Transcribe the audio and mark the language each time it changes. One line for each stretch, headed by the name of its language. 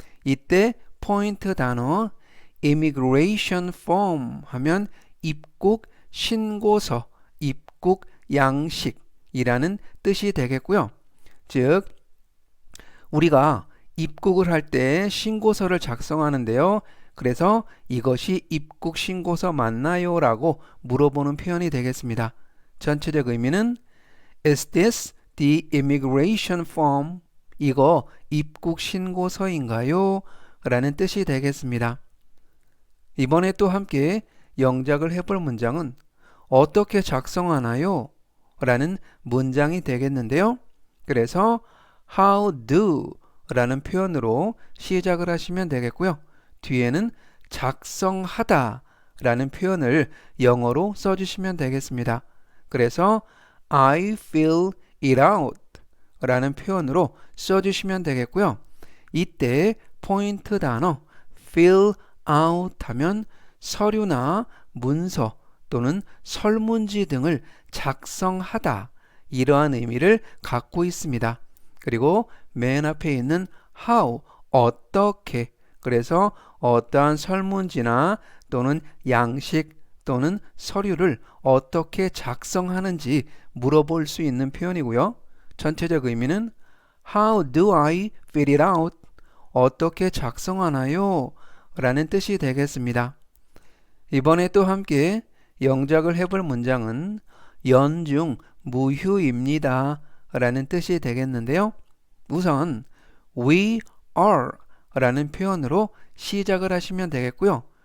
Korean: 이때 포인트 단어 immigration form 하면 입국 신고서, 입국 양식이라는 뜻이 되겠고요. 즉, 우리가 입국을 할 때 신고서를 작성하는데요. 그래서 이것이 입국 신고서 맞나요? 라고 물어보는 표현이 되겠습니다. 전체적 의미는
English: Is this the immigration form?
Korean: 이거 입국 신고서인가요? 라는 뜻이 되겠습니다. 이번에 또 함께 영작을 해볼 문장은 어떻게 작성하나요? 라는 문장이 되겠는데요. 그래서
English: how do
Korean: 라는 표현으로 시작을 하시면 되겠고요. 뒤에는 작성하다 라는 표현을 영어로 써주시면 되겠습니다. 그래서
English: I fill it out
Korean: 라는 표현으로 써주시면 되겠고요. 이때 포인트 단어
English: fill out
Korean: 하면 서류나 문서 또는 설문지 등을 작성하다 이러한 의미를 갖고 있습니다. 그리고 맨 앞에 있는 how 어떻게 그래서 어떠한 설문지나 또는 양식 또는 서류를 어떻게 작성하는지 물어볼 수 있는 표현이고요. 전체적 의미는
English: How do I fill it out?
Korean: 어떻게 작성하나요? 라는 뜻이 되겠습니다. 이번에 또 함께 영작을 해볼 문장은 연중 무휴입니다 라는 뜻이 되겠는데요. 우선
English: we are
Korean: 라는 표현으로 시작을 하시면 되겠고요.